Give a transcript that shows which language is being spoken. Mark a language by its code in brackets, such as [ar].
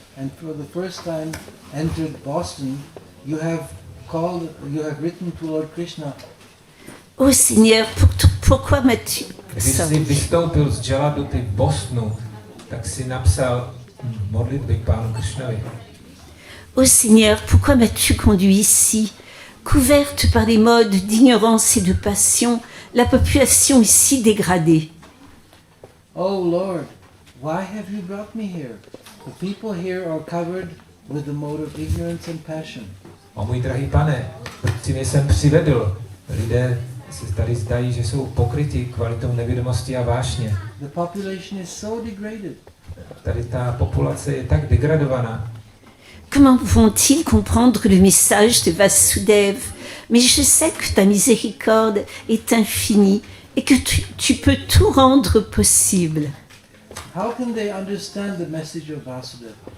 [en] and for the first time entered Boston, you have written to Lord Krishna. [fr] Ô Seigneur, pourquoi m'as-tu... [cs] Když jsi vystoupil z Jaladuty v Bostonu, tak si napsal modlitby k Pánu Krishnovi. [fr] Ô Seigneur, pourquoi m'as-tu conduit ici? Couverte par les modes d'ignorance et de passion, la population ici dégradée. [en] Oh Lord, why have you brought me here? The people here are covered with the mode of ignorance and passion. [cs] O můj drahý pane, proč si mě sem přivedl? Lidé se tady zdají, že jsou pokryti kvalitou nevědomosti a vášně. [en] The population is so degraded. [cs] Tady ta populace je tak degradovaná. [fr] Comment vont-ils comprendre le message de Vasudev? Mais je sais que ta miséricorde est infinie et que tu peux tout rendre possible. [en] How can they understand the message of Vasudev?